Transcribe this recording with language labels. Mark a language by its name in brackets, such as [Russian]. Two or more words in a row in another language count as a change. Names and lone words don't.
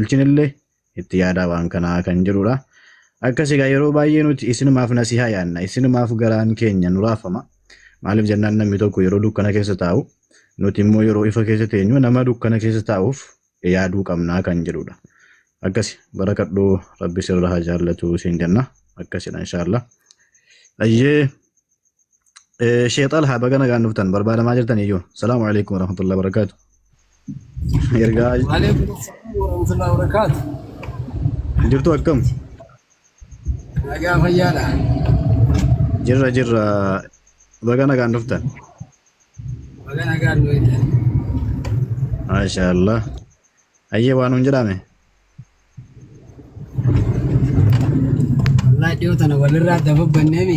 [Oromo] oolchinillee itti yaadaa waan kanaa kan jedhudha akkasii gaa yeroo baay'ee nuti isinumaaf nasihaa yaanna isinumaaf garaan keenya nu raafama maaliif jennaan namni tokko yeroo dukkana keessa taa'u nuti immoo yeroo ifa keessa teenyu nama dukkana keessa taa'uuf yaaduu qabnaa kan jedhudha akkasi barakadhuu rabbi sirra haa jaallatu siin jenna akkasidha inshaallah ayyee Sheexal haa bagana gaan dhuftan barbaadamaa jirtan iyyuu [Arabic] سلام عليكم ورحمة الله وبركاته [Oromo] ergaa [Arabic] وعليكم السلام ورحمة الله وبركاته. [Oromo] jirtu akkam Nagaa fayyaadha. jirra bagana gaan dhuftan Baga nagaan nu eegale. maashaallah ayyee waan hun jedhame Wallahi dhiyoo tana walirraa dababbanneemi.